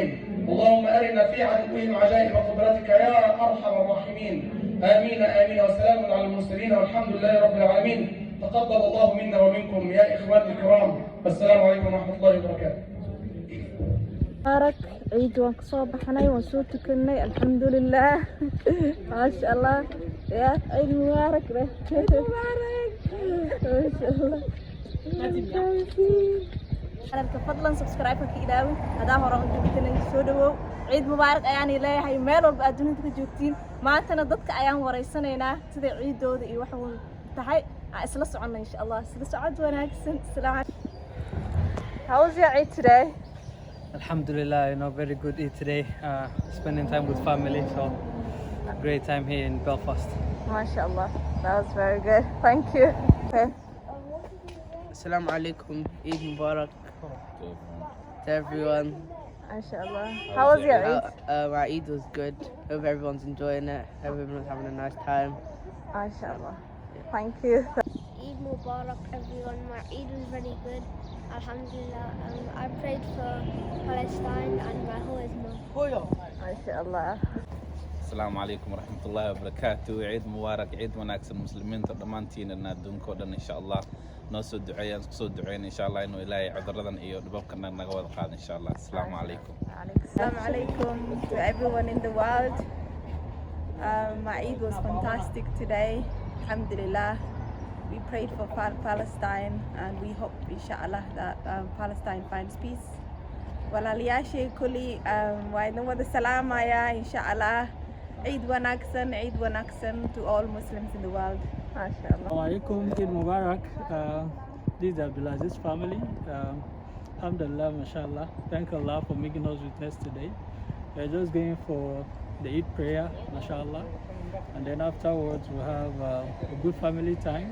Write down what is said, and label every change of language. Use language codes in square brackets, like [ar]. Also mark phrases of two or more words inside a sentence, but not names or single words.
[ar] اللهم أرنا في عدوهم عجائب قدرتك يا أرحم الراحمين. آمين آمين. وسلام على المرسلين والحمد لله رب العالمين. تقبل الله منا ومنكم يا إخواني الكرام. السلام عليكم ورحمة الله وبركاته. مبارك عيد [so] وان كسoo baxnay waan soo tukanay alxamdulilah [ar] ما شاء الله [so] ya [ar] عيد مبارك عيد مبارك ما شاء الله [so] channelka fadlan subscribe ka ilaawin hadaa hore u joogtanay soo dhawow [ar] عيد مبارك [so] ayaan leeyahay meel walba adduunka ka joogtiin maantana dadka ayaan wareysanaynaa sida ciidooda iyo wax uu tahay isla soconay [ar] إن شاء الله [so] sida socod wanaagsan salaam. [en] How was your Eid today? Alhamdulillah, very good Eid today. Spending time with family, so great time here in Belfast. MashaAllah, that was very good. Thank you. Okay. [ar] السلام عليكم, [en] Eid Mubarak to everyone. MashaAllah. How was your Eid? My Eid was good. Hope everyone's enjoying it. Everyone's having a nice time. MashaAllah. Thank you. Eid Mubarak everyone. My Eid was very good. Alhamdulillah. I prayed for Palestine and my whole Islam. MashaAllah. [ar] السلام عليكم ورحمة الله وبركاته. [so] Eid Mubarak, Eid wanaagsan muslimiinta dhammaantiin adduunka oo dhan [ar] إن شاء الله. [so] Noo soo duceeyaan soo duceeyaan [ar] إن شاء الله [so] inuu Ilaahay cuduradan iyo dhibabkana naga wada qaado [ar] إن شاء الله. السلام عليكم. السلام عليكم [en] to everyone in the world. My Eid was fantastic today. Alhamdulillah. We prayed for Palestine and we hope inshallah that Palestine finds peace. [so] Walaalyaashay kulli waa idin wada salaamaya inshallah. [en] Eid wanaagsan to all Muslims in the world. MashaAllah. Alaikum, Eid Mubarak. This is Abdulaziz family. [ar] الحمد لله ما شاء الله. [en] Thank Allah for making us witness today. We're just going for the Eid prayer, mashallah. And then afterwards we'll have a good family time.